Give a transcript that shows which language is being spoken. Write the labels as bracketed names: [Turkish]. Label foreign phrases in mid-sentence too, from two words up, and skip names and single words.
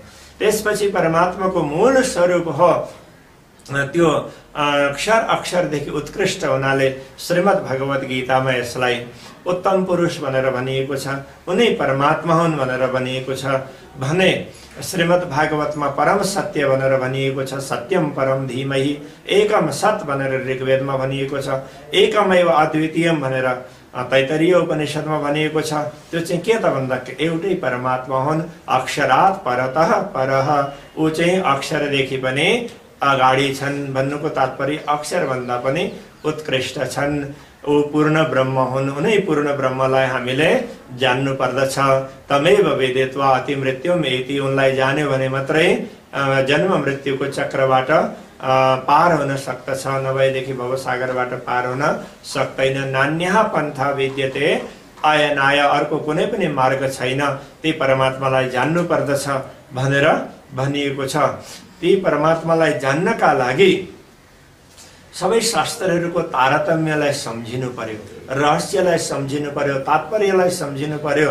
[Nepali] त्यसपछि परमात्माको मूल स्वरूप हो त्यो अक्षर, अक्षरदेखि उत्कृष्ट हुनाले श्रीमद् भगवत गीतामा यसलाई उत्तम पुरुष भनेर भनिएको छ, उनै परमात्मा हुन् भनेर भनिएको छ भने श्रीमद् भागवतमा परम सत्य भनेर भनिएको छ। [Sanskrit] सत्यम परम धीमहि एकम सत [Nepali] भनेर ऋग्वेदमा भनिएको छ। [Sanskrit] एकमेव अद्वितीयम [Nepali] भनेर तैत्तरीय उपनिषदमा भनिएको छ। त्यो चाहिँ के त भन्दा एउटै परमात्मा हुन्, [Sanskrit] अक्षरात् परतः परः, [Nepali] ऊ चाहिँ अक्षरदेखि पनि अगाडि छन् भन्नुको तात्पर्य अक्षर भन्दा पनि उत्कृष्ट छन्। ऊ पूर्ण ब्रह्म हुन्, उनै पूर्ण ब्रह्मलाई हामीले जान्नु पर्दछ। [Sanskrit] तमेव वेदित्वा अति मृत्युम इति, [Nepali] उनलाई जान्यो भने मात्रै जन्म मृत्युको चक्रबाट पार हुन सक्दछ, नभएदेखि भवसागरबाट पार हुन सक्दैन। [Sanskrit] नान्यः पन्था विद्यते अयनाय, [Nepali] अर्को कुनै पनि मार्ग छैन, ती परमात्मालाई जान्नु पर्दछ भनेर भनिएको छ। ती परमात्मालाई जान्नका लागि सबै शास्त्रहरूको तारतम्यलाई सम्झिनु पर्यो, रहस्यलाई सम्झिनु पर्यो, तात्पर्यलाई सम्झिनु पर्यो।